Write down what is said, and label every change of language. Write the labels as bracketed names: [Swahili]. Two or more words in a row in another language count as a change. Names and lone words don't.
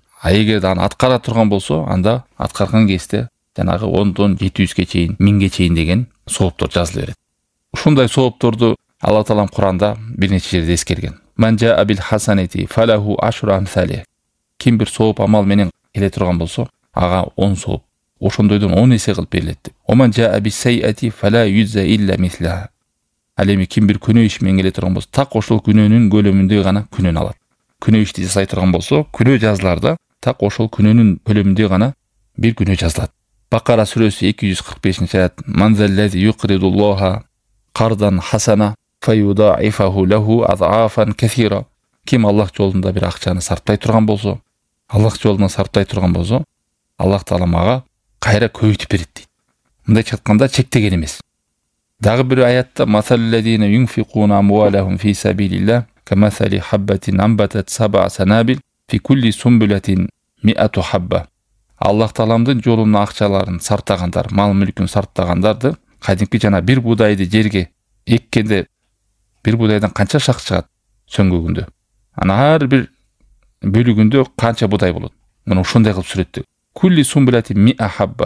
[Kyrgyz] А эгерде аны аткара турган болсо, анда аткарган кезде жанагы 10дон 700ге чейин, 1000ге чейин деген сооптор жазыла берет. Ушундай соопторду Алла таалам Куранда бир нече жерде эскерген. [Arabic] من جاء بالحسنة فله عشر أمثالها. [Kyrgyz] Ким бир сооп амал менен келе турган болсо, ага 10 сооп, ошондойдон 10 эсе кылып берилет деп. [Arabic] ومن جاء بالسيئة فلا يجزى إلا مثلها. [Kyrgyz] Ал эми ким бир күнөө иш менен келе турган болсо, так ошол күнөөнүн көлөмүндө гана күнөөнү алат. Күнөө ишти жасай турган болсо, күнөө жазылар да, так ошол күнөөнүн көлөмүндө гана бир күнөө жазылат. Бакара сүрөсү 245-аят. [Arabic] من ذا الذي يقرض الله قرضا حسنا فيضاعفه له أضعافا كثيرة. [Kyrgyz] Ким Аллах жолунда бир акчаны сарптай турган болсо, Аллах жолуна сарптай турган болсо, Аллах таалам ага кайра көбөйтүп берет дейт. Мындайча айтканда чектеген эмес. Дагы бир аятта [Arabic] مثل الذين ينفقون أموالهم في سبيل الله كمثل حبة أنبتت سبع سنابل في كل سنبلة مائة حبة. [Kyrgyz] Аллах тааламдын жолуна акчаларын сартагандар, мал мүлкүн сартагандарды, кадимки жана бир будайды жерге эккенде бир будайдан канча шак чыгат сөңгөгүндө. Ана ар бир бөлүгүндө канча будай болот. Мына ушундай кылып сүрөттү. [Arabic] كل سنبلة مائة حبة.